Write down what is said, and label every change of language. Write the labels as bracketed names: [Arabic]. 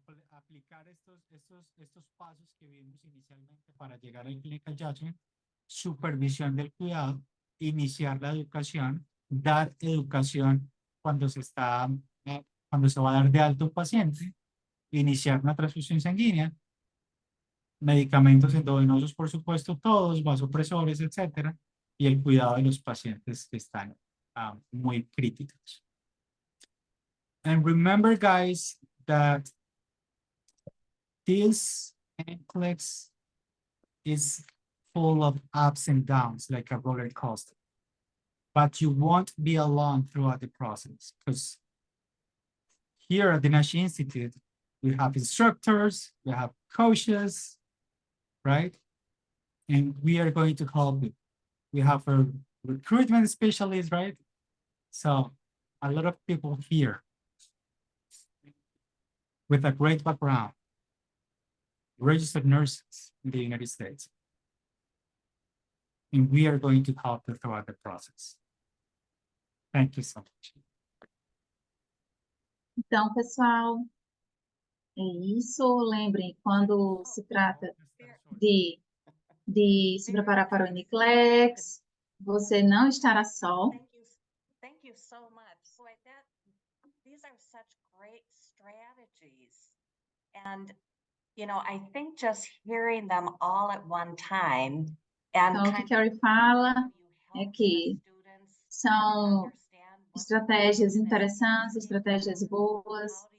[Spanish] Aplicar estos pasos que vimos inicialmente para llegar al clinical judgment, supervisión del cuidado, iniciar la educación, dar educación cuando se va a dar de alta un paciente, iniciar una transfusión sanguínea, medicamentos endovenosos, por supuesto, todos, vasopresores, etcétera, y el cuidado de los pacientes que están muy críticos. [English] And remember, guys, that this NCLEX is full of ups and downs, like a roller coaster. But you won't be alone throughout the process, because here at the Nash Institute, we have instructors, we have coaches, right? And we are going to help you. We have a recruitment specialist, right? So a lot of people here with a great background, registered nurses in the United States. And we are going to help you throughout the process. Thank you so much. [Portuguese] Então, pessoal, é isso. Lembrem, quando se trata de se preparar para o NCLEX, você não estará só. [English] Thank you so much. Boy, these are such great strategies. And, you know, I think just hearing them all at one time and [Portuguese] Então, o que Carrie fala é que são estratégias interessantes, estratégias boas.